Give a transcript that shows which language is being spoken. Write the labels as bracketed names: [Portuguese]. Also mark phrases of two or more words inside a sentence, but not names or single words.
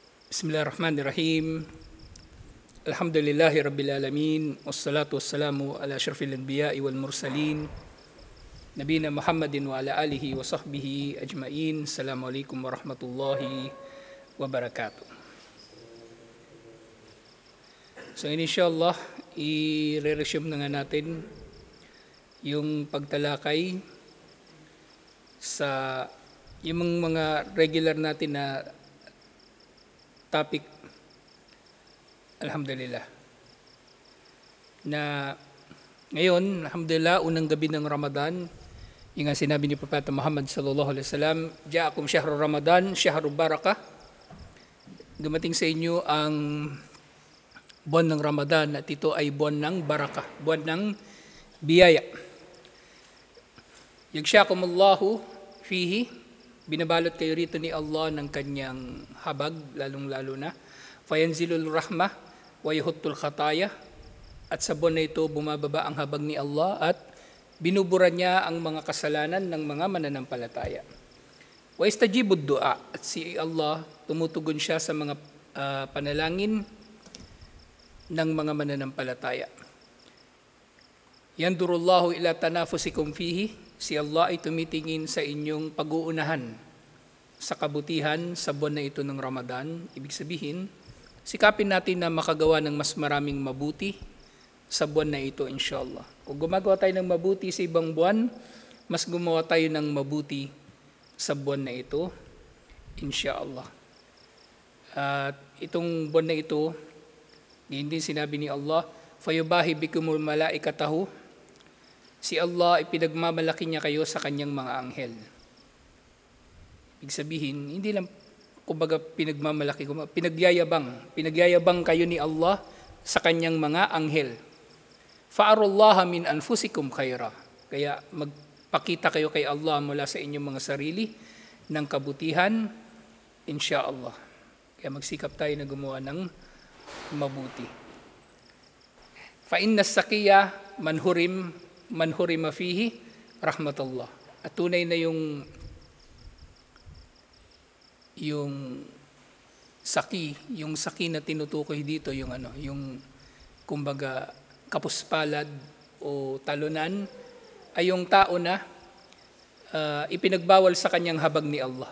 [Arabic] بسم الله الرحمن الرحيم. الحمد لله رب العالمين. والصلاة والسلام على أشرف الأنبياء والمرسلين. نبينا محمد وعلى آله وصحبه أجمعين. السلام عليكم ورحمة الله وبركاته. [Filipino] So inshallah, i-resume na nga natin yung pagtalakay sa yung mga regular natin na topic, alhamdulillah, na ngayon, alhamdulillah, unang gabi ng Ramadan, yung nga sinabi ni Propeta Muhammad [Arabic] صلى الله عليه وسلم, جاءكم شهر رمضان، شهر بركة. [Filipino] Dumating sa inyo ang buwan ng Ramadan at ito ay buwan ng barakah, buwan ng biyaya. [Arabic] يغشاكم الله فيه, [Filipino] binabalot kayo rito ni Allah ng kanyang habag, lalong-lalo na. [Arabic] فينزل الرحمة ويحط الخطايا. [Filipino] At sa buwan na ito, bumababa ang habag ni Allah at binubura niya ang mga kasalanan ng mga mananampalataya. [Arabic] واستجيب الدعاء. [Filipino] At si Allah, tumutugon siya sa mga panalangin ng mga mananampalataya. [Arabic] ينظر الله إلى تنافسكم فيه. [Filipino] Si Allah ay tumitingin sa inyong pag-uunahan sa kabutihan sa buwan na ito ng Ramadan. Ibig sabihin, sikapin natin na makagawa ng mas maraming mabuti sa buwan na ito, inshallah. Kung gumagawa tayo ng mabuti sa ibang buwan, mas gumawa tayo ng mabuti sa buwan na ito, inshallah. At itong buwan na ito, hindi sinabi ni Allah, [Arabic] فيباهي بكم ملائكته. [Filipino] Si Allah, ipinagmamalaki niya kayo sa kanyang mga anghel. Ibig sabihin, hindi lang kumbaga pinagmamalaki, pinagyayabang kayo ni Allah sa kanyang mga anghel. [Arabic] فأروا الله من أنفسكم خيرا. [Filipino] Kaya magpakita kayo kay Allah mula sa inyong mga sarili ng kabutihan, insyaallah. Kaya magsikap tayo na gumawa ng mabuti. [Arabic] فإن الشقي من حرم فيه رحمة الله. [Filipino] At tunay na yung saki na tinutukoy dito, yung kumbaga kapuspalad o talunan, ay yung tao na ipinagbawal sa kanyang habag ni Allah.